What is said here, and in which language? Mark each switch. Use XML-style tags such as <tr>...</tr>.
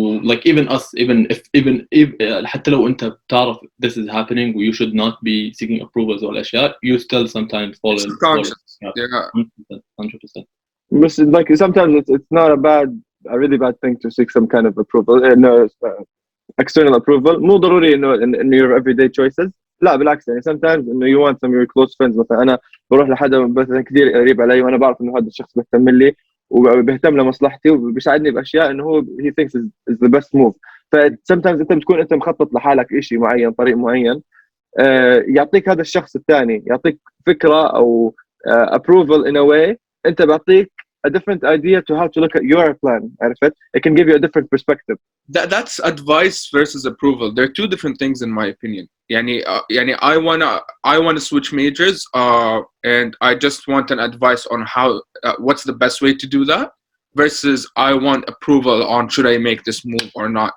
<en>like even us, even if</en> <ar>حتى لو انت بتعرف</ar> <en>this is happening you should not be seeking approvals or اشياء, you still sometimes fall in. Yeah. 100%. But like sometimes it's not a really bad thing to seek some kind of approval, external approval.</en> <ar>مو ضروري إنه</ar> <en>your everyday choices.</en> <ar>لا بالعكس يعني</ar> <en>sometimes إنه you want some of your close friends.</en> <ar>مثلا أنا بروح لحدا مثلا كثير قريب علي وأنا بعرف إنه هذا الشخص بيهتم لي وبيهتم لمصلحتي وبيساعدني بأشياء إنه هو</ar> <en>he thinks is the best move.</en> <ar>sometimes أنت بتكون أنت مخطط لحالك إشي معين طريق معين يعطيك هذا الشخص الثاني يعطيك فكرة أو</ar> <en>approval in a way</en> <ar>أنت بعطيك</ar> <en>a different idea to how to look at your plan.</en> <ar>عرفت?</ar> <en>It can give you a different perspective. That's advice versus approval. They're two different things in my opinion. يعني I wanna switch majors and I just want an advice on how what's the best way to do that versus I want approval on should I make this move or not.</en>